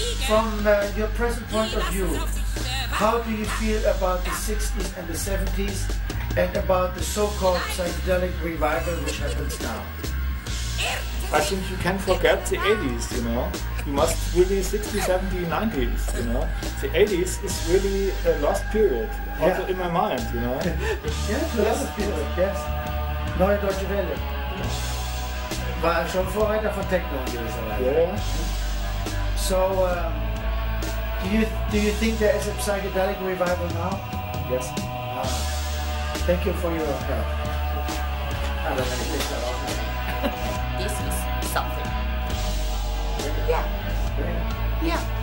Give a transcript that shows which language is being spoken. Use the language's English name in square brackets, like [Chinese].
[English] From your present point of view, how do you feel about the 60s and the 70s and about the so-called psychedelic revival which happens now? I think you can forget the 80s, you know. You must really 60s, 70s, 90s, you know. The 80s is really a lost period, also in my mind, you know. Yes, lost period, yes. Neue Deutsche Welle. [German] War schon Vorreiter von Techno in gewisser Weise. [English] Yeah. So, do you think there is a psychedelic revival now? Yes. Thank you for your help. I don't know if This is something. Yeah. Yeah.